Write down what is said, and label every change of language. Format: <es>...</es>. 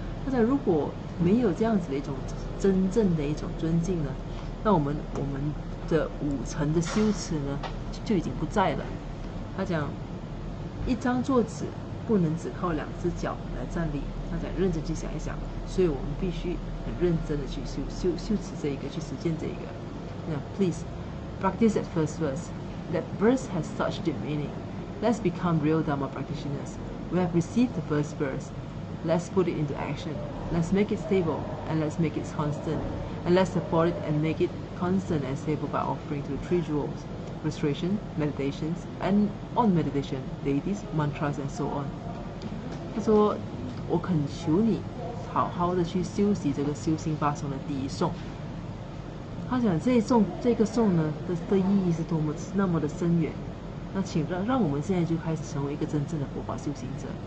<zh>那如果没有这样子的一种真正的一种尊敬呢，那我们的5层的修持呢，就已经不在了。他讲，一张桌子不能只靠2只脚来站立。他讲，认真去想一想，所以我们必须很认真的去修持这一个，去实践这一个。</zh> <en>Now, please practice that first verse. That verse has such deep meaning. Let's become real Dharma practitioners. We have received the first verse. Let's put it into action. Let's make it stable and let's make it constant. And let's support it and make it constant and stable by offering to the 3 jewels: restoration, meditations, and on meditation, deities, mantras, and so on.</en> <zh>他说：“我恳求你，好好的去修习这个修心八颂的第1颂。” 他讲这个颂呢的意义是那么的深远。那请让我们现在就开始成为一个真正的佛法修行者。</zh>